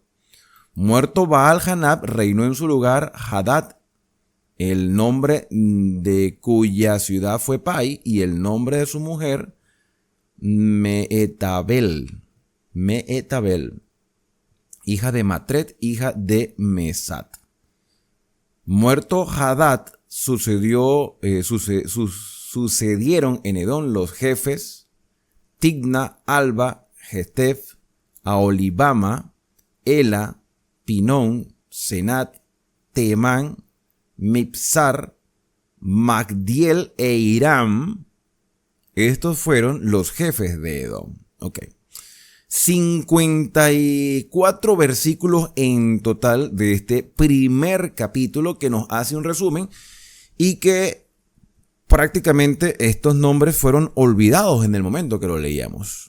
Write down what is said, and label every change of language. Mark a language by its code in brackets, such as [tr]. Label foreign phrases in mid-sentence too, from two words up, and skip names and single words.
[es] Muerto Baal-Hanab, reinó en su lugar Hadad, el nombre de cuya ciudad fue Pai, y el nombre de su mujer Meetabel, hija de Matred, hija de Mesat. Muerto Hadad, sucedieron en Edom los jefes Tigna, Alba, Gestef, Aolibama, Ela, Pinón, Senat, Temán, Mipsar, Magdiel e Iram. Estos fueron los jefes de Edom. Ok. 54 versículos en total de este primer capítulo que nos hace un resumen y que prácticamente estos nombres fueron olvidados en el momento que lo leíamos.